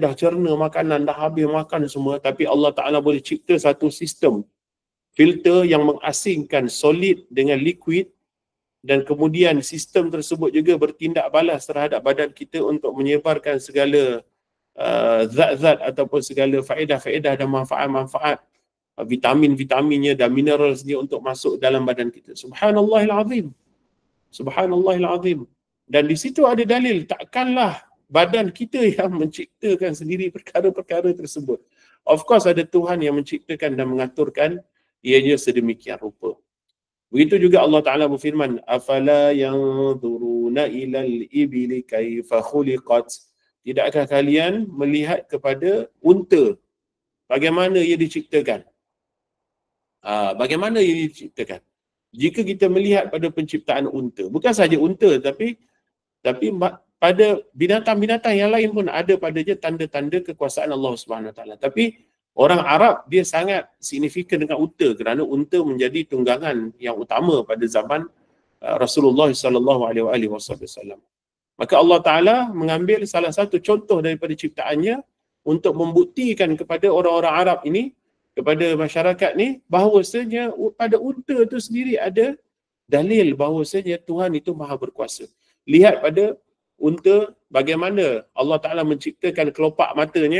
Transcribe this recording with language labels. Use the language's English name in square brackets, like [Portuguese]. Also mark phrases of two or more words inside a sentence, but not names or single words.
[Malay] dah cerna makanan, dah habis makan semua, tapi Allah Ta'ala boleh cipta satu sistem filter yang mengasingkan solid dengan liquid, dan kemudian sistem tersebut juga bertindak balas terhadap badan kita untuk menyebarkan segala zat-zat ataupun segala faedah-faedah dan manfaat-manfaat, vitamin-vitaminnya dan mineralsnya untuk masuk dalam badan kita. [Arabic] Subhanallahil azim. Subhanallahil azim. [Malay] Dan di situ ada dalil, takkanlah badan kita yang menciptakan sendiri perkara-perkara tersebut. [English] Of course [Malay] ada Tuhan yang menciptakan dan mengaturkan ianya sedemikian rupa. Begitu juga Allah Ta'ala berfirman, [Arabic] afala yanzuruna ilal ibili kaifa khuliqat. [Malay] Tidakkah kalian melihat kepada unta, bagaimana ia diciptakan? Bagaimana ia diciptakan? Jika kita melihat pada penciptaan unta, bukan saja unta, tapi pada binatang-binatang yang lain pun ada padanya tanda-tanda kekuasaan Allah [Arabic] Subhanahu Wa Taala. [Malay] Tapi orang Arab dia sangat signifikan dengan unta kerana unta menjadi tunggangan yang utama pada zaman Rasulullah [Arabic] sallallahu alaihi wasallam. [Malay] Maka Allah Taala mengambil salah satu contoh daripada ciptaannya untuk membuktikan kepada orang-orang Arab ini, kepada masyarakat ni, bahawasanya pada unta itu sendiri ada dalil bahawasanya Tuhan itu maha berkuasa. Lihat pada unta bagaimana Allah Ta'ala menciptakan kelopak matanya.